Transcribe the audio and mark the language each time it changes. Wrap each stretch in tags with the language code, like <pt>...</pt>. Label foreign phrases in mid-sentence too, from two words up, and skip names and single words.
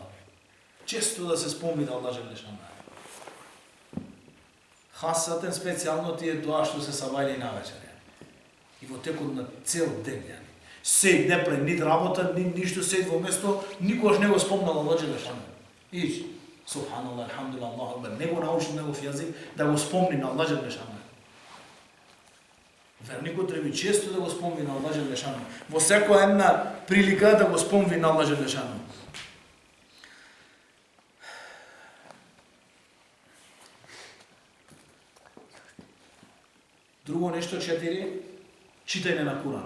<mk>Често да се спомни на Аллах Желешану. Хасатен специјално тие дуа што се сабајли навечер. И во текот на цел ден. Сед не прави нит работа, ништо сед во место, никогаш не го спомнал Аллах Желешану. Ич,</mk> <ar>سبحان الله، الحمد لله، الله أكبر,</ar> <mk>не го научи негов јазик да го спомни на Аллах Желешану. Верникот треба често да го спомни на Аллах Желешану. Во секоја една прилика да го спомни на Аллах Желешану. Друго нешто 4, читање на Куран.</mk>